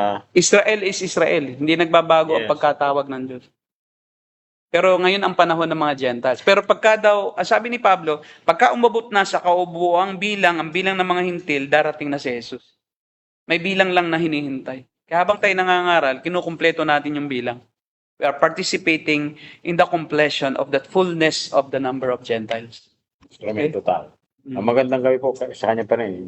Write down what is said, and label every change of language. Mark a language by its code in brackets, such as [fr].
[en] Israel is Israel. [tl] Hindi nagbabago ang [en] Yes. [tl] pagkatawag ng Diyos. Pero ngayon ang panahon ng mga Gentiles. Pero pagka daw, sabi ni Pablo, pagka umabot na sa kaubuang bilang, ang bilang ng mga hintil, darating na si Jesus. May bilang lang na hinihintay. Kaya habang tayo nangangaral, kinukumpleto natin yung bilang. [en] We are participating in the completion of that fullness of the number of Gentiles. Instrument total. [tl] Ang magandang gawi po sa kanya pa rin.